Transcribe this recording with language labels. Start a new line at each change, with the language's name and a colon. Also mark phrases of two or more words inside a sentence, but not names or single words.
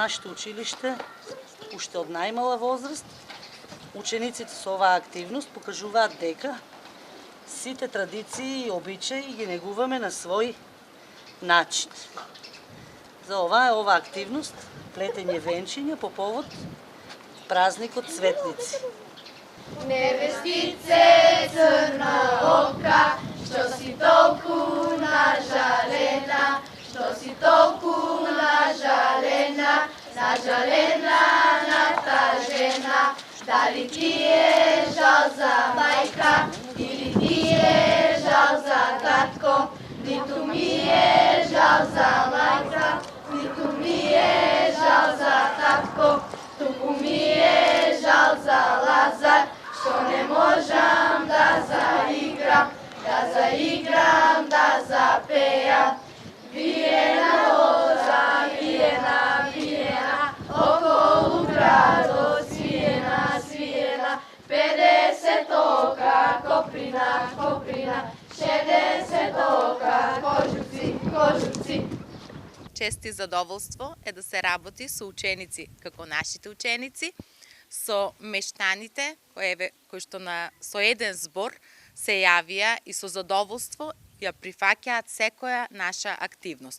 Macedonian: нашето училиште, уште од најмала возраст, учениците со оваа активност покажуваат дека сите традиции и обичаи ги негуваме на свој начин. За ова е оваа активност плетење венчиња по повод празникот Цветници. Невестице црна ока, што си толку нажалена, што си толку нажалена, нажалена на таа жена. Дали ти е жал за мајка или ти е жал за татко, ниту ми е жал за мајка, ниту ми е жал за татко, туку ми е жал за Лазар, што не можам да заиграм, да запеам. Виена роза, виена, виена, около градо свиена, свиена, 50 ока, коприна, коприна, 60 ока, кожуви, кожуви. Чест и задоволство е да се работи со ученици како нашите ученици, со мештаните кои што со еден збор се јавија и со задоволство ја прифаќаат секоја наша активност.